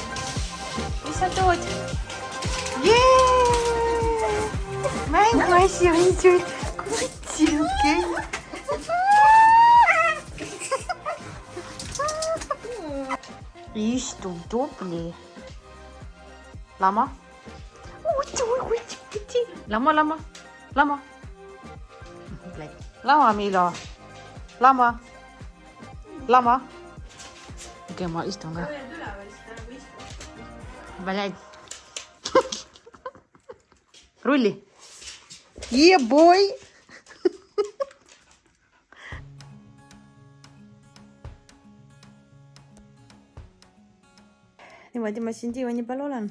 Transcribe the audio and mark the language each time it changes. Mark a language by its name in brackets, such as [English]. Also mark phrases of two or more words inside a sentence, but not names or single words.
[Estonian] Mis sa tood? Jee! Mänguasi on sul kutsuke. Istu tubli. Lama? Tsi. Lama. Lama, Milo. Lama. Okei, ma istun ka. Блядь. Rulli. [English] Yeah, boy. [Estonian] Niimoodi ma siin diivani peal olen.